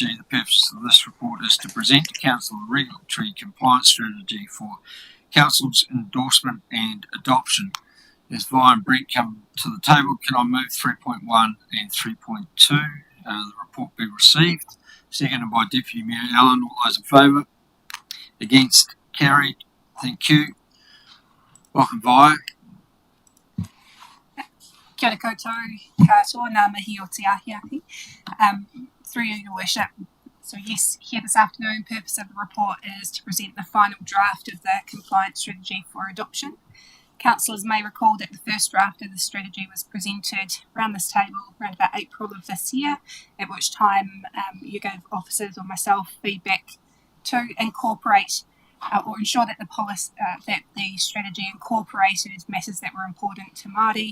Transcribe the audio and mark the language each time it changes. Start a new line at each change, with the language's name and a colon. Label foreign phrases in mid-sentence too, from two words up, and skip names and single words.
English: The purpose of this report is to present to Council a regulatory compliance strategy for Council's endorsement and adoption. As Vi and Brent come to the table, can I move 3.1 and 3.2? The report be received. Seconded by Deputy Mayor Allen. All those in favour? Against? Carried. Thank you. Welcome, Vi.
Māori: Kia ora koutou, katoa, ngā mihi o te ahiahi.
English: Through you, Your Worship. So yes, here this afternoon, purpose of the report is to present the final draft of the compliance strategy for adoption. Councillors may recall that the first draft of the strategy was presented around this table around about April of this year, at which time you gave officers or myself feedback to incorporate or ensure that that the strategy incorporated matters that were important to Māori.